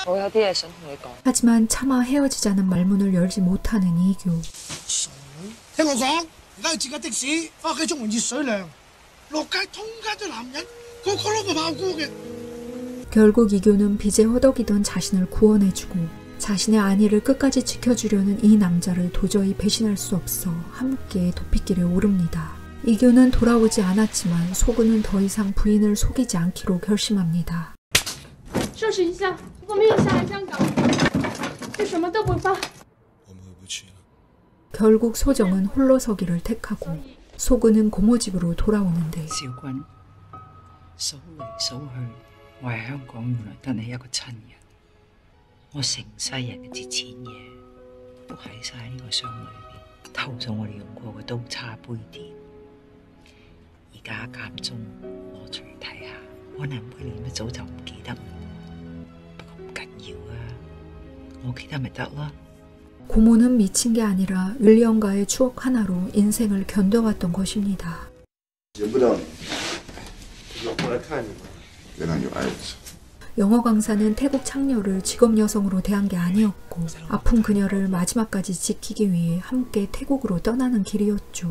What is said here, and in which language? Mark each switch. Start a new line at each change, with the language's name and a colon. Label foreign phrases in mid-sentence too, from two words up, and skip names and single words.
Cantonese: 我有啲嘢想同你講。
Korean: 하지만 차마 헤어지자는 말문을 열지 못하는 이규.
Cantonese: 聽我講，而家要截架的士翻屋企沖碗熱水涼，
Korean: 결국 이교는 빚에 허덕이던 자신을 구원해주고 자신의 안위를 끝까지 지켜주려는 이 남자를 도저히 배신할 수 없어 함께 도피길에 오릅니다. 이교는 돌아오지 않았지만 소근은 더 이상 부인을 속이지 않기로 결심합니다. 결국 소정은 홀로 서기를 택하고 소근은 고모집으로 돌아오는데
Cantonese: 少君數嚟數去，我喺香港原來得你一個親人，我成世人嘅值錢嘢都喺晒呢個箱裏邊，偷咗我哋用過嘅刀叉杯墊，而家間中攞出嚟睇下，可能每年一早就唔記得，不過唔緊要啊，我記得咪得啦。
Korean: 고모는 미친 게 아니라 윌리엄과의 추억 하나로 인생을 견뎌왔던 것입니다. 영어 강사는 태국 창녀를 직업 여성으로 대한 게 아니었고 아픈 그녀를 마지막까지 지키기 위해 함께 태국으로 떠나는 길이었죠.